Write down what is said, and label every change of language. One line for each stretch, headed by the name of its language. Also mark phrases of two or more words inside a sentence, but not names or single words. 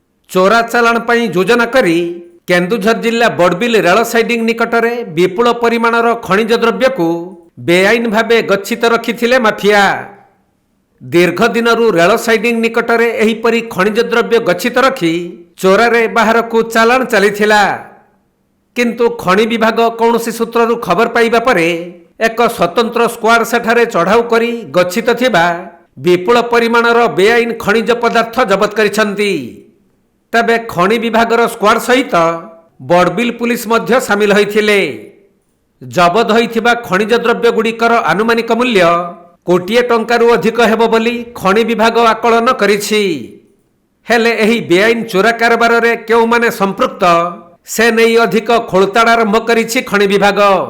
Odia: ଚୋରା ଚାଲାଣ ପାଇଁ ଯୋଜନା କରି କେନ୍ଦୁଝର ଜିଲ୍ଲା ବଡ଼ବିଲ ରେଲ ସାଇଡିଂ ନିକଟରେ ବିପୁଳ ପରିମାଣର ଖଣିଜ ଦ୍ରବ୍ୟ କୁ ବେଆଇନ ଭାବେ ଗଚ୍ଛିତ ରଖିଥିଲେ ମାଫିଆ। ଦୀର୍ଘ ଦିନରୁ ରେଲ ସାଇଡିଂ ନିକଟରେ ଏହିପରି ଖଣିଜ ଦ୍ରବ୍ୟ ଗଚ୍ଛିତ ରଖି ଚୋରାରେ ବାହାର କୁ ଚାଲାଣ ଚାଲିଥିଲା। କିନ୍ତୁ ଖଣି ବିଭାଗ କୌଣସି ସୂତ୍ରରୁ ଖବର ପାଇବା ପରେ ଏକ ସ୍ୱତନ୍ତ୍ର ସ୍କ୍ୱାଡ ସେଠାରେ ଚଢ଼ାଉ କରି ଗଚ୍ଛିତ ଥିବା ବିପୁଳ ପରିମାଣର ବେଆଇନ ଖଣିଜ ପଦାର୍ଥ ଜବତ କରିଛନ୍ତି। ତେବେ ଖଣି ବିଭାଗର ସ୍କ୍ୱାଡ ସହିତ ବଡ଼ବିଲ ପୋଲିସ ମଧ୍ୟ ସାମିଲ ହୋଇଥିଲେ। ଜବତ ହୋଇଥିବା ଖଣିଜ ଦ୍ରବ୍ୟ ଗୁଡ଼ିକର ଆନୁମାନିକ ମୂଲ୍ୟ କୋଟିଏ ଟଙ୍କାରୁ ଅଧିକ ହେବ ବୋଲି ଖଣି ବିଭାଗ ଆକଳନ କରିଛି। ହେଲେ ଏହି ବେଆଇନ ଚୋରା କାରବାର ରେ କେଉଁ ମାନେ ସମ୍ପୃକ୍ତ ସେ ନେଇ ଅଧିକ ଖୋଳତାଡ଼ ଆରମ୍ଭ କରିଛି ଖଣି ବିଭାଗ।